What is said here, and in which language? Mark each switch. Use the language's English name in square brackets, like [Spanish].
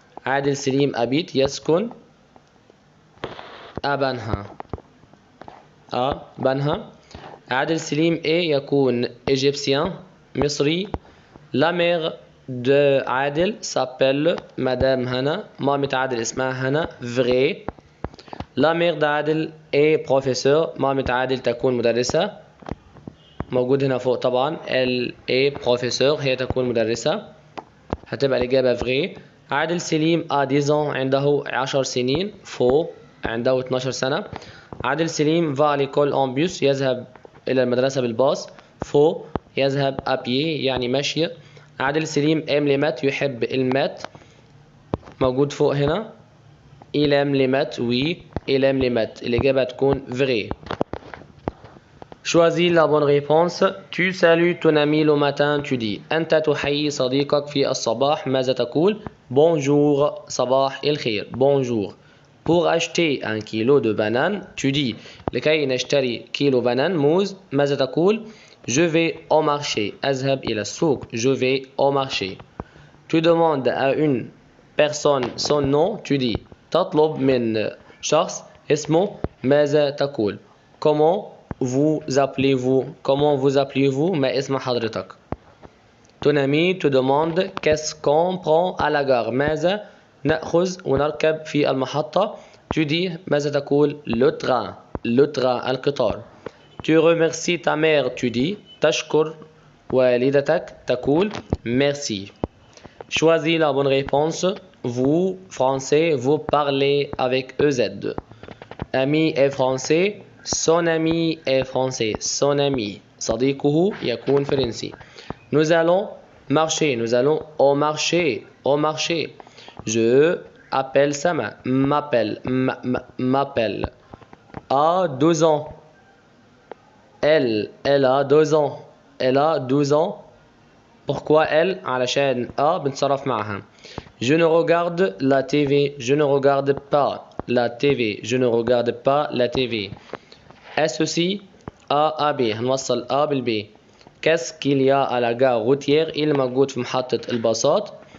[Arabic] عادل سليم habite يسكن بنها. بنها. عادل سليم يكون égyptien مصري. [French] la mère de عادل s'appelle Madame Hana. [Arabic] مامة عادل اسمها هنا. Vrai. [French] La mère d'عادل est professeur. [Arabic] مامة عادل تكون مدرسة. موجود هنا فوق طبعا. [French] Elle est professeur. [Arabic] هي تكون مدرسة. هتبقى الإجابة vrai. [French] عادل سليم a 10 ans. [Arabic] عنده 10 سنين. [French] Faux. [Arabic] عنده 12 سنة. [French] عادل سليم va à l'école en bus. [Arabic] يذهب إلى المدرسة بالباص. [French] Faux. [Arabic] يذهب [French] à pied [Arabic] يعني مشي. [French] عادل سليم aime les maths. [Arabic] يحب المات. موجود فوق هنا. [French] Il aime les maths. Oui. Il aime les maths. [Arabic] الإجابة تكون vrai. [French] Choisis la bonne réponse. Tu salues ton ami le matin. Tu dis [Arabic] أنت تحيي صديقك في الصباح. ماذا تقول؟ Bonjour. صباح الخير. Bonjour. [French] Pour acheter un kilo de bananes, tu dis [Arabic] لكي نشتري كيلو بنان موز. ماذا تقول؟ [French] Je vais au marché. [Arabic] أذهب إلى السوق. [French] Je vais au marché. Tu demandes à une personne son nom. [Arabic] Tu dis تطلب من شخص اسمه. ماذا تقول؟ [French] Comment vous appelez-vous? Comment vous appelez-vous? [Arabic] ما اسم حضرتك؟ [French] Ton ami te demande qu'est-ce qu'on prend à la gare. [Arabic] ماذا نأخذ ونركب في المحطة. [French] Tu dis [Arabic] ماذا تقول؟ [French] Le train. Le train. القطار. Tu remercies ta mère. Tu dis [Arabic] تشكر والدتك. تقول merci. [French] Choisis la bonne réponse. Vous, français, vous parlez avec EZ. Ami est français. Son ami est français. Son ami. صديقه يكون فرنسي. Nous allons marcher. Nous allons au marché. Au marché. Je appelle Sama. M'appelle. M'appelle. A 12 ans. Elle a 2 ans. Elle a 12 ans. Pourquoi elle? [Arabic] علشان بنتصرف معها. [French] Je ne regarde la TV. Je ne regarde pas la TV. Je ne regarde pas la TV. Associe A à B. [Arabic] هنوصل A بالB. [French] Qu'est-ce qu'il y a à la gare routière? [Arabic] il موجود في محطة الباصات.